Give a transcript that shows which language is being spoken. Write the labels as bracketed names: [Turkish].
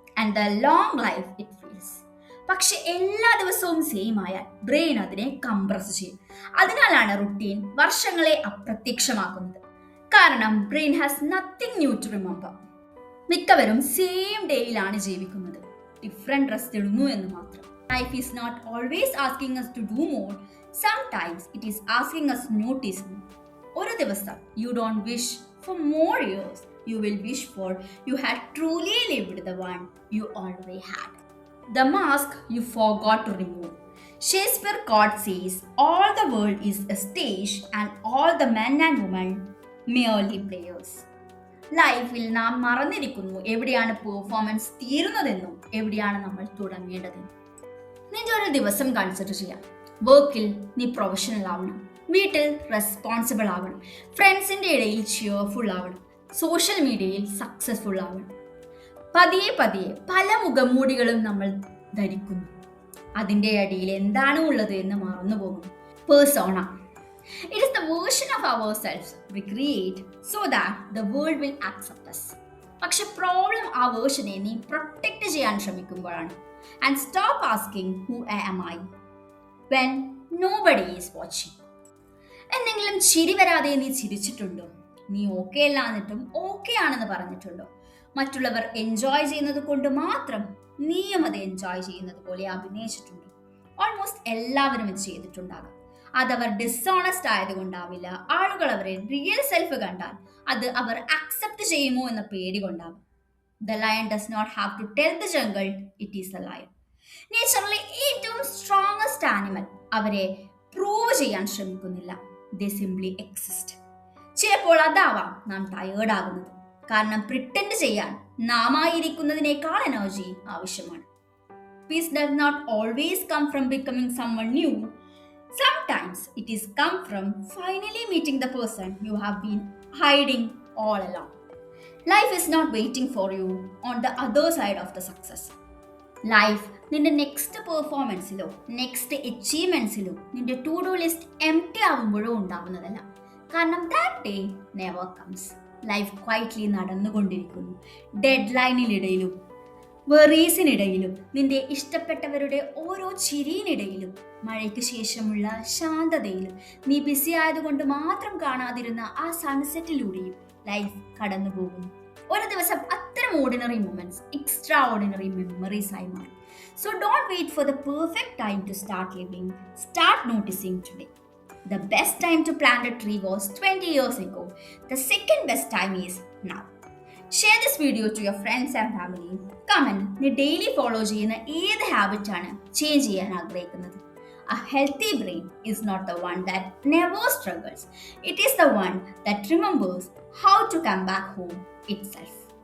[English] And the long life it feels. [Malayalam] പക്ഷെ എല്ലാ ദിവസവും സെയിം ആയാൽ ബ്രെയിൻ അതിനെ കംപ്രസ് ചെയ്യും. അതിനാലാണ് റുട്ടീൻ വർഷങ്ങളെ അപ്രത്യക്ഷമാക്കുന്നത്. കാരണം [English] Brain has nothing new to remember. [Malayalam] മിക്കവരും സെയിം ഡേയിലാണ് ജീവിക്കുന്നത്, ഡിഫറെന്റ് ഡ്രസ് ഇടുന്നു എന്ന് മാത്രം. Life is not always asking [English] us to do more. Sometimes it is asking us to notice more. [Malayalam] ഒരു ദിവസം [English] you don't wish for more years. You will wish for you had truly lived the one you already had. The mask you forgot to remove. Shakespeare quote says, all the world is a stage and all the men and women merely players. [Malayalam] ലൈഫിൽ നാം മറന്നിരിക്കുന്നു എവിടെയാണ് performance തീരുന്നതെന്നും എവിടെയാണ് നമ്മൾ തുടങ്ങേണ്ടതെന്നും. നിന്റെ ഒരു ദിവസം consider ചെയ്യാം. വർക്കിൽ നീ പ്രൊഫഷണൽ ആവണം, വീട്ടിൽ റെസ്പോൺസിബിൾ ആവണം, ഫ്രണ്ട്സിന്റെ ഇടയിൽ ചിയർഫുൾ ആവണം, സോഷ്യൽ മീഡിയയിൽ സക്സസ്ഫുൾ ആവണം. പതിയെ പതിയെ പല മുഖംമൂടികളും നമ്മൾ ധരിക്കുന്നു. അതിൻ്റെ അടിയിൽ എന്താണ് ഉള്ളത് എന്ന് മറന്നു പോകുന്നു. Persona. [English] It is the version of ourselves we create so that the world will accept us. [Malayalam] പക്ഷെ പ്രോബ്ലം ആ വേർഷനെ നീ പ്രൊട്ടക്ട് ചെയ്യാൻ ശ്രമിക്കുമ്പോഴാണ്. [English] And stop asking who am I when nobody is watching. [Malayalam] എന്തെങ്കിലും ചിരി വരാതെ നീ ചിരിച്ചിട്ടുണ്ടോ? നീ ഓക്കെ അല്ല എന്നിട്ടും ഓക്കെ ആണെന്ന് പറഞ്ഞിട്ടുണ്ടോ? മറ്റുള്ളവർ എൻജോയ് ചെയ്യുന്നത് കൊണ്ട് മാത്രം നീയും അത് എൻജോയ് ചെയ്യുന്നത് പോലെ അഭിനയിച്ചിട്ടുണ്ടോ? ഓൾമോസ്റ്റ് എല്ലാവരും ഇത് ചെയ്തിട്ടുണ്ടാകും. അതവർ ഡിസോണസ്റ്റ് ആയതുകൊണ്ടാവില്ല, ആളുകൾ അവരെ റിയൽ സെൽഫ് കണ്ടാൽ അത് അവർ അക്സെപ്റ്റ് ചെയ്യുമോ എന്ന പേടി കൊണ്ടാവും. [English] The lion does not have to tell the jungle it is a lion. [Malayalam] നേച്ചറിലെ ഏറ്റവും സ്ട്രോങ്ങസ്റ്റ് ആനിമൽ അവരെ പ്രൂവ് ചെയ്യാൻ ശ്രമിക്കുന്നില്ല. [English] They simply exist. [Malayalam] ചിലപ്പോൾ അതാവാം നാം ടയേർഡ് ആകുന്നത്. കാരണം പ്രിറ്റൻഡ് ചെയ്യാൻ നാം ആയിരിക്കുന്നതിനേക്കാൾ എനർജി ആവശ്യമാണ്. [English] Peace does not always come from becoming someone new. Sometimes it is come from finally meeting the person you have been hiding all along. Life is not waiting for you on the other side of the success. [Malayalam] Life നിന്റെ next പെർഫോമൻസിലോ next അച്ചീവ്മെന്റ്സിലോ നിന്റെ to do list empty ആവുമ്പോഴോ ഉണ്ടാവുന്നതല്ല. കാരണം [English] That day never comes. [Malayalam] Life quietly നടന്നുകൊണ്ടിരിക്കുന്നു. Dead ലൈനിനിടയിലും വെറീസിനിടയിലും നിന്റെ ഇഷ്ടപ്പെട്ടവരുടെ ഓരോ ചിരിയിനിടയിലും മഴയ്ക്ക് ശേഷമുള്ള ശാന്തതയിലും നീ BC ആയതുകൊണ്ട് മാത്രം കാണാതിരുന്ന ആ സൺസെറ്റിലൂടെയും ലൈഫ് കടന്നു പോകുന്നു. ഒരു ദിവസം അത്തരം ordinary moments extra ordinary memories ആയി മാറും. [English] So don't wait for the perfect time to start living. Start noticing today. The best time to plant a tree was 20 years ago. The second best time is now. Share this video to your friends and family. [Malayalam] Comment നീ daily follow ചെയ്യുന്ന ഏത് ഹാബിറ്റാണ് change ചെയ്യാൻ ആഗ്രഹിക്കുന്നത്. [English] A healthy brain is not the one that never struggles. It is the one that remembers how to come back home itself.